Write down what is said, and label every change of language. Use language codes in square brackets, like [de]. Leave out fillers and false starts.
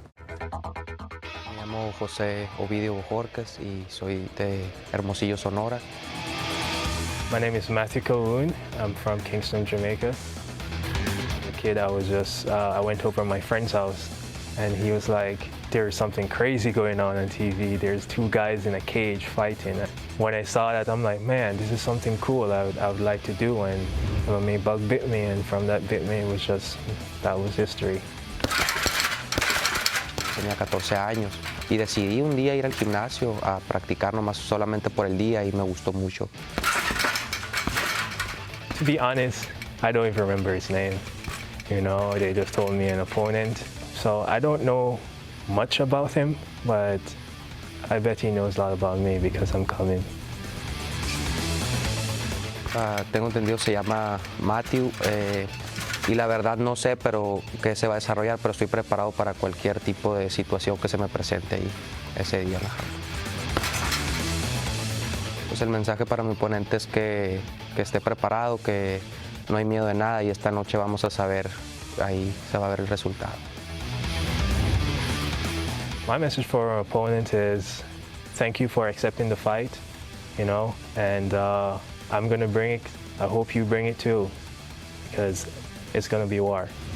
[es] Me llamo José Ovidio Bojorquez y soy de Hermosillo, Sonora. [en] My name is Matthew Colquhoun. I'm from Kingston, Jamaica. As a kid, I went over to my friend's house, and he was like, "There's something crazy going on TV. There's two guys in a cage fighting." When I saw that, I'm like, man, this is something cool I would like to do. And my bug bit me, and from that bit me, that was history. [es] Tenía 14 años y decidí un día ir al gimnasio a practicar nomás solamente por el día y me gustó mucho. [en] To be honest, I don't even remember his name. You know, they just told me an opponent. So I don't know much about him, but I bet he knows a lot about me because I'm coming. [es] Tengo entendido se llama Matthew y la verdad no sé pero qué se va a desarrollar, pero estoy preparado para cualquier tipo de situación que se me presente ahí ese día. Pues el mensaje para mi oponente es que esté preparado, que no hay miedo de nada y esta noche vamos a saber, ahí se va a ver el resultado. [en] My message for our opponent is thank you for accepting the fight, you know, and I'm going to bring it. I hope you bring it too, because it's going to be war.